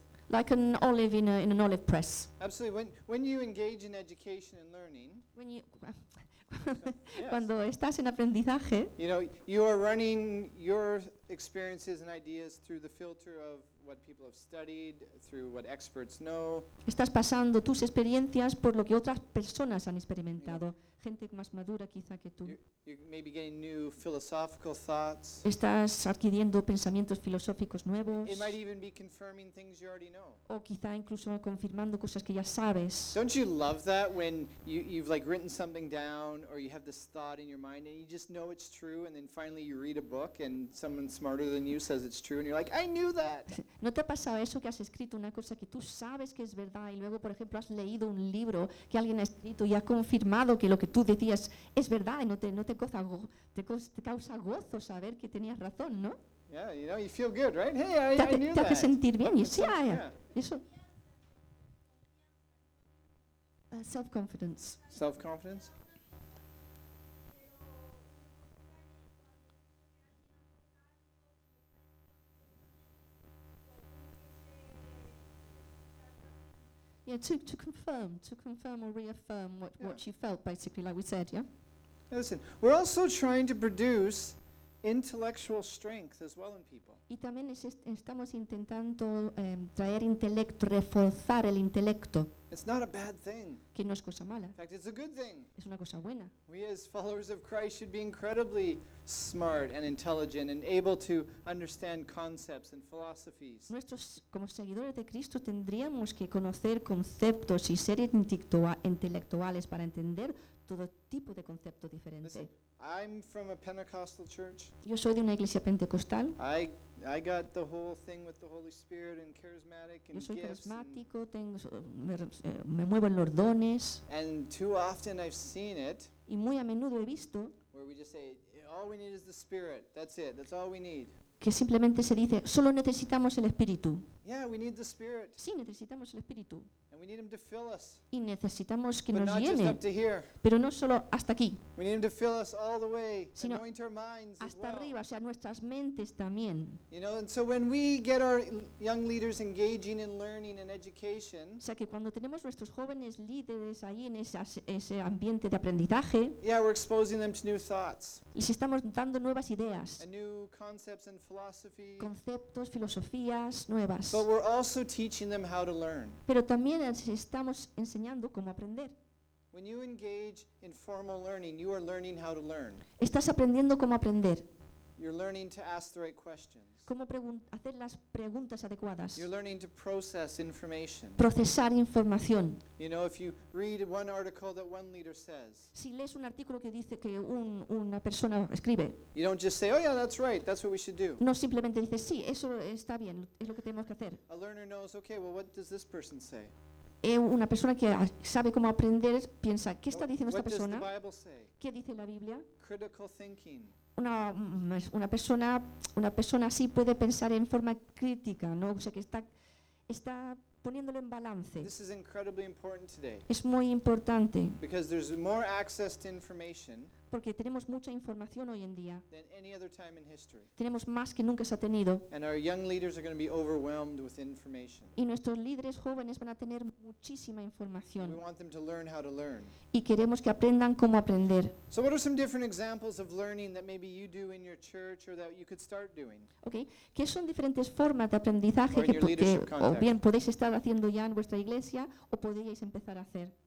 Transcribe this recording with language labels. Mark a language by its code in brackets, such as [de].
[en] Like an olive in an olive press. Absolutely. When you engage in education and learning. When you [es] cuando estás en aprendizaje. [en] You know, you are running your experiences and ideas through the filter of what people have studied, through what experts know. [es] Estás pasando tus experiencias por lo que otras personas han experimentado, gente más madura quizá que tú. [en] You're maybe getting new philosophical thoughts. [es] Estás adquiriendo pensamientos filosóficos nuevos. [en] It might even be confirming things you already know. [es] O quizá incluso confirmando cosas que ya sabes. [en] Don't you love that when you've like written something down or you have this thought in your mind and you just know it's true and then finally you read a book and someone smarter than you says it's true and you're like, I knew that. [es] ¿No te ha pasado eso que has escrito una cosa que tú sabes que es verdad y luego, por ejemplo, has leído un libro que alguien ha escrito y ha confirmado que lo que tú decías es verdad y no te causa gozo saber que tenías razón, ¿no? [en] Yeah, you know, you feel good, right? Hey, I knew that. [es] Te hace sentir bien. Y sí, yeah. Eso. [en] Self-confidence. Yeah, to confirm or reaffirm what you felt, basically, like we said, yeah? Listen, we're also trying to produce intellectual strength as well in people. [es] Y también estamos intentando traer intelecto, reforzar el intelecto. [en] It's not a bad thing. [es] Que no es cosa mala. [en] In fact, it's a good thing. [es] Es una cosa buena. [en] We as followers of Christ should be incredibly smart and intelligent and able to understand concepts and philosophies. [es] Nuestros como seguidores de Cristo tendríamos que conocer conceptos y ser intelectuales para entender todo tipo de concepto diferente. [en] I'm from a Pentecostal church. [es] Yo soy de una iglesia pentecostal. [en] I got the whole thing with the Holy Spirit and charismatic and gifts. [es] Yo soy carismático, me muevo en los dones. [en] And too often I've seen it. [es] Y muy a menudo he visto. [en] Where we just say, all we need is the Spirit. That's it. That's all we need. [es] Que simplemente se dice, solo necesitamos el Espíritu. [en] Yeah, we need the Spirit. [es] Sí, necesitamos el Espíritu. [en] We need him to fill us. [es] Y necesitamos que [en] but [es] nos llene, [en] just up to here. [es] Pero no solo hasta aquí, [en] we need him to fill us all the way, sino anoint our minds [es] hasta [en] as [es] arriba, [en] well. [es] O sea, nuestras mentes también. [en] You know, and so when we get our young leaders engaging in learning and education, [es] o sea, que cuando tenemos nuestros jóvenes líderes ahí en ese ambiente de aprendizaje, [en] yeah, we're exposing them to new thoughts. [es] Y si estamos dando nuevas ideas, [en] and new concepts and philosophy, [es] conceptos, filosofías nuevas, [en] but we're also teaching them how to learn. [es] Pero también estamos enseñando cómo aprender. [en] When you engage in formal learning, you are learning how to learn. [es] Estás aprendiendo cómo aprender. [en] You're learning to ask the right questions. [es] Cómo hacer las preguntas adecuadas. [en] You're learning to process information. [es] Procesar información. [en] You know, if you read one article that one leader says. [es] Si lees un artículo que dice que una persona escribe. [en] You don't just say, oh yeah, that's right, that's what we should do. [es] No simplemente dices, sí, eso está bien, es lo que tenemos que hacer. [en] A learner knows, okay, well, what does this person say? [es] Una persona que sabe cómo aprender piensa, ¿qué está diciendo esta persona? [en] What does the Bible say? [es] ¿Qué dice la Biblia? [en] Critical thinking. [es] Una persona así puede pensar en forma crítica, ¿no? O sea, que está poniéndolo en balance. [en] This is incredibly important today. [es] Es muy importante. [en] Because there's more access to information. [es] Porque tenemos mucha información hoy en día. [en] Than any other time in history. [es] Tenemos más que nunca se ha tenido. [en] And our young leaders are going to be overwhelmed with information. [es] Y nuestros líderes jóvenes van a tener muchísima información. [en] And we want them to learn how to learn. [es] Y queremos que aprendan cómo aprender. [en] So what are some different examples of learning that maybe you do in your church or that you could start doing? Okay. [es] ¿Qué son diferentes formas de aprendizaje que o bien podéis estar haciendo ya en vuestra iglesia o podríais empezar a hacer?